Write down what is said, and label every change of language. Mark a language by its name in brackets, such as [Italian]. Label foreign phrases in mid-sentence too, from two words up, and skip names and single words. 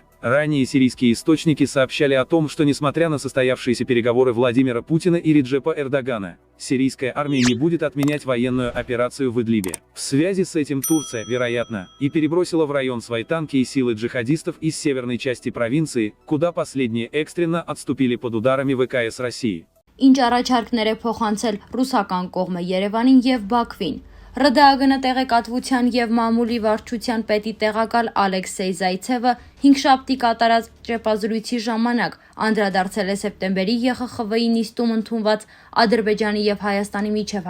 [Russian] Ранее сирийские источники сообщали о том, что несмотря на состоявшиеся переговоры Владимира Путина и Реджепа Эрдогана, сирийская армия не будет отменять военную операцию в Идлибе. В связи с этим Турция, вероятно, и перебросила в район свои танки и силы джихадистов из северной части провинции, куда последние экстренно отступили под ударами ВКС России. [Armenian] Ինչ առաջարկներ է փոխանցել ռուսական կողմը Երևանին եւ Բաքվին։ ՌԴԱԳ տեղեկատվության եւ մամուլի վարչության պետի տեղակալ Ալեքսեյ Զայցևը 5 շաբթի կատարած ճեպազրույցի ժամանակ անդրադարձել է սեպտեմբերի ԵԽԽՎ-ի նիստում ընդունված Ադրբեջանի եւ Հայաստանի միջև